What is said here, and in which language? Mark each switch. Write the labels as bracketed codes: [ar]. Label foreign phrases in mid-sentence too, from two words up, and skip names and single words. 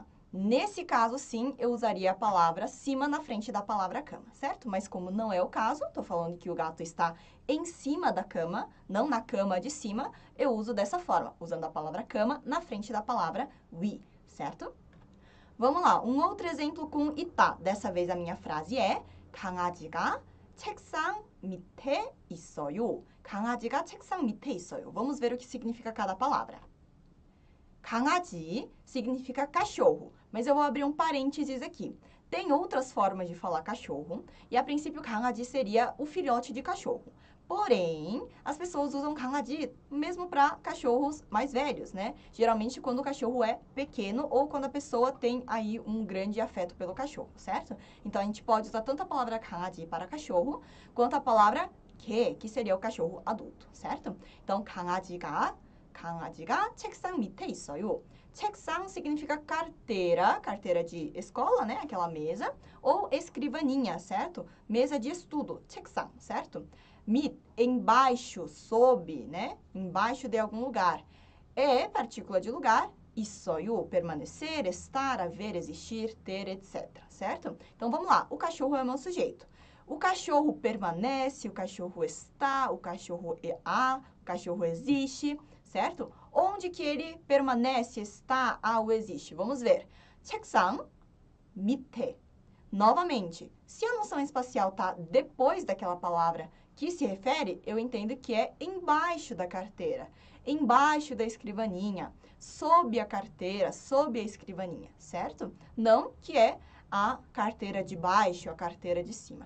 [pt] Nesse caso, sim, eu usaria a palavra cima na frente da palavra cama, certo? Mas como não é o caso, estou falando que o gato está em cima da cama, não na cama de cima, eu uso dessa forma, usando a palavra cama na frente da palavra 위, certo? Vamos lá, um outro exemplo com 있다. Dessa vez a minha frase é [ko] 강아지가 책상 밑에 있어요. 강아지가 책상 밑에 있어요. [pt] Vamos ver o que significa cada palavra. 강아지 significa cachorro, mas eu vou abrir um parênteses aqui. Tem outras formas de falar cachorro, e a princípio 강아지 seria o filhote de cachorro. Porém, as pessoas usam 강아지 mesmo para cachorros mais velhos, né? Geralmente quando o cachorro é pequeno ou quando a pessoa tem aí um grande afeto pelo cachorro, certo? Então, a gente pode usar tanto a palavra 강아지 para cachorro, quanto a palavra que seria o cachorro adulto, certo? Então, [ko] 강아지가 책상 밑에 있어요. [pt] 책상 significa carteira, carteira de escola, né? Aquela mesa, ou escrivaninha, certo? Mesa de estudo, 책상, certo? 밑 embaixo, sob, né? Embaixo de algum lugar. Partícula de lugar. Issoyu, permanecer, estar, haver, existir, ter, etc. Certo? Então, vamos lá. O cachorro é o meu sujeito. O cachorro permanece, o cachorro está, o cachorro o cachorro existe, certo? Onde que ele permanece, está, ou existe? Vamos ver. [ko] 책상 밑에. [pt] Novamente, se a noção espacial está depois daquela palavra que se refere, eu entendo que é embaixo da carteira, embaixo da escrivaninha, sob a carteira, sob a escrivaninha, certo? Não que é a carteira de baixo, a carteira de cima.